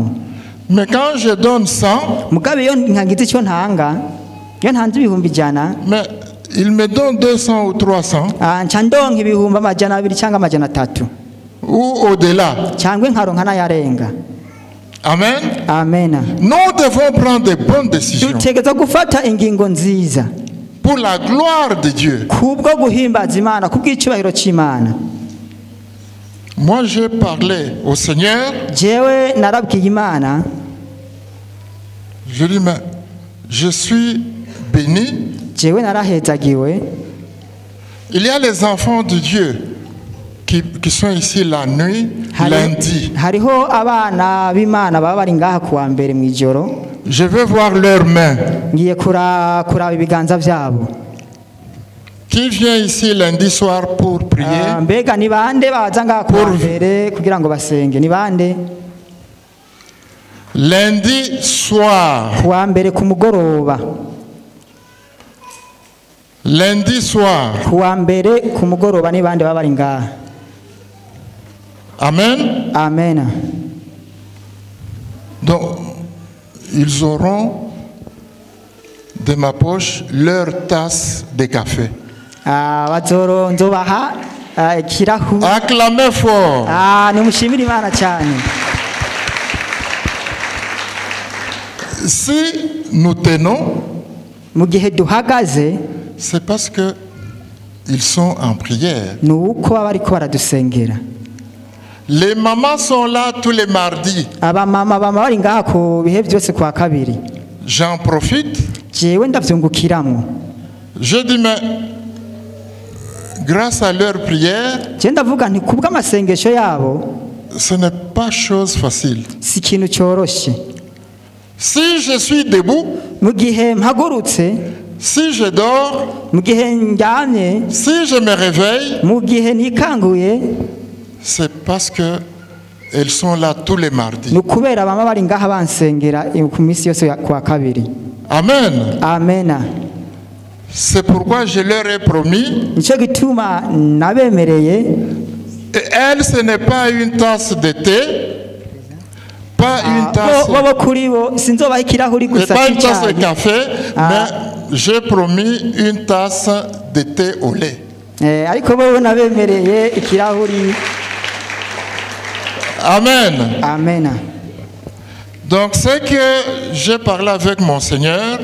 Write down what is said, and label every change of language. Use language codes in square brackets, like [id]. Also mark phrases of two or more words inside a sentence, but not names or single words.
[fr] Mais quand je donne 100, [rn] Mugabe iyo nkagize icyo ntanga, iyo ntanze ibihumbi 100, [fr] mais il me donne 200 ou 300, [rn] nca ndonka ibihumbi 200 cyangwa 300 [fr] ou au-delà. [rn] cyangwa nkaronka n'ayarenga. [fr] Amen. [rn] Amen. [fr] Nous devons prendre de bonnes décisions [rn] Dutegeza gufata ingingo nziza [fr] pour la gloire de Dieu. [rn] kubwo guhimbaza Imana, kubw'icubahiro c'Imana. [fr] Moi, j'ai parlé au Seigneur. [rn] Jewe narabwiye Imana, [fr] Je dis, mais je suis béni. [rn] jewe narahezagiwe. [fr] Il y a les enfants de Dieu qui sont ici la nuit, lundi. [rn] Hariho abana b'Imana baba bari ngaha kuwa mbere mw'ijoro. [fr] Je vais voir leurs mains. [rn] Ngiye kuraba ibiganza byabo. [fr] Qui vient ici lundi soir pour prier? [rn] Mbega ni bande baza ngaha kuwa mbere kugira ngo basenge? Ni bande? [fr] Lundi soir. [rn] Kuwa mbere ku mugoroba. [fr] Lundi soir. [rn] Kuwa mbere ku mugoroba ni bande baba bari ngaha? [fr] Amen. [rn] Amen. [fr] Donc, ils auront de ma poche leur tasse de café. [rn] Bazoro nzobaha ikirahu. [fr] Acclamez fort. [rn] Nimushimire Imana cyane. [fr] Si nous tenons, [rn] Mu gihe duhagaze, [fr] c'est parce que ils sont en prière. [rn] nuko baba bariko baradusengera. [fr] Les mamans sont là tous les mardis. [rn] Abamama bama bari ngaha ku bihe byose kwa kabiri. [fr] J'en profite. [rn] Jewe ndavyungukiramwo. [fr] Je dis, mais grâce à leur prière, [rn] Je ndavuga nti kubw'amasengesho yabo, [fr] ce n'est pas chose facile. [rn] si ikintu cyoroshe. [fr] Si je suis debout, [rn] Mu gihe mpagurutse, [fr] si je dors, [rn] mu gihe ndyamye, [fr] si je me réveille, [rn] mu gihe nikanguye, [fr] c'est parce que elles sont là tous les mardis. [rn] ni ukubera bama bari ngaha bansengera ku minsi yose kwa kabiri. [fr] Amen. [rn] Amena. [fr] C'est pourquoi je leur ai promis. [rn] Nico gituma nabemereye. [fr] Et elle, ce n'est pas une tasse de thé. Pas une tasse, [rn] bo kuri bo sinzobaha ikirahuri [fr] et [rn] gusa [fr] pas une tasse de [rn] cy'icyayi. [fr] café, mais j'ai promis une tasse de thé au lait. [rn] Ariko bo nabemereye ikirahuri. [fr] Amen. [rn] Amen. [fr] Donc, c'est que j'ai parlé avec mon Seigneur.